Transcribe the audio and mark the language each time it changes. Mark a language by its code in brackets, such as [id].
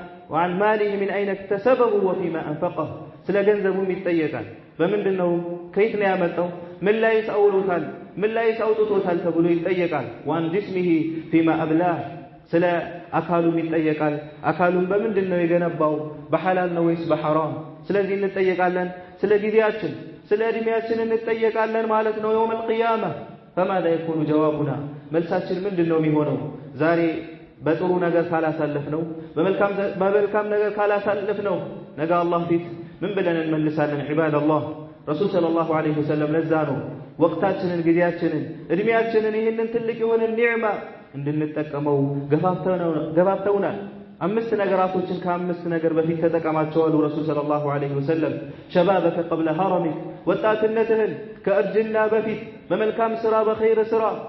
[ar] وعن ماله من أين اكتسبه وفيما أنفقه [am] ስለ ገንዘቡም ይጠየቃል። በምንድነው ከየት ነው ያመጣው? ምን ላይ አውሎታል? ምን ላይ አውጥቶታል ተብሎ ይጠየቃል። [ar] وعن جسمه فيما أبلاه [am] ስለ አካሉም ይጠየቃል። አካሉን በምንድነው የገነባው? በሐላል ነው ወይስ በሐራም? ስለዚህ እንጠየቃለን። ስለ ጊዜያችን ስለ ዕድሜያችን እንጠየቃለን ማለት ነው [ar] يوم القيامة. فماذا يكون جوابنا [am] መልሳችን ምንድነው የሚሆነው? ዛሬ በጥሩ ነገር ካላሳለፍነው በመልካም ነገር ካላሳለፍነው ነገ አላህ ፊት ምን ብለን እንመልሳለን? [ar] عباد الله [am] ረሱል ሰለላሁ ዐለይሂ ወሰለም ለዛ ነው ወቅታችንን ጊዜያችንን ዕድሜያችንን ይህንን ትልቅ የሆነ ኒዕማ እንድንጠቀመው ገፋፍተውናል። አምስት ነገራቶችን ከአምስት ነገር በፊት ተጠቀማቸው አሉ ረሱል ሰለላሁ ዐለይሂ ወሰለም። [ar] ሸባበከ ቀብለ ሐረሚክ [am] ወጣትነትህን ከእርጅና በፊት በመልካም ስራ በኸይር ስራ